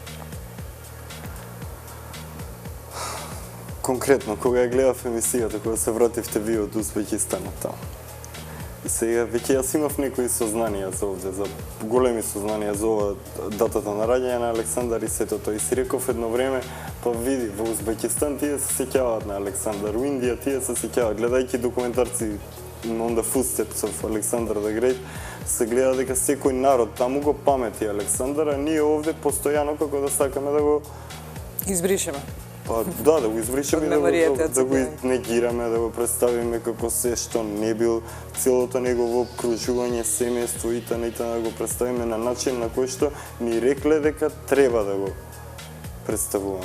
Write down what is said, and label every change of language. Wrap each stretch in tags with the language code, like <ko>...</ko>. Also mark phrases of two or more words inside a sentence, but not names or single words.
<mk>Конкретно, кога ја гледав емисијата, кога се вративте вие од Узбекистанот таму. Сега, веќе јас имав некои сознанија за овде, за големи сознанија за ова датата на раѓање на Александар и сето тоа. И си реков едно време, па види, во Узбекистан тие се сеќаваат на Александар, во Индија тие се сеќаваат, гледајќи документарци</mk> <en>on the footsteps of Alexander the Great,</en> <mk>се гледа дека секој народ таму го памети Александар, а ние овде постојано како да сакаме да го избришеме. Па да го избришеме, да го негираме, да го представиме како се што не бил, целото негово обкружување, семејство и да го представиме на начин на кој што ни рекле дека треба да го представуваме.</mk>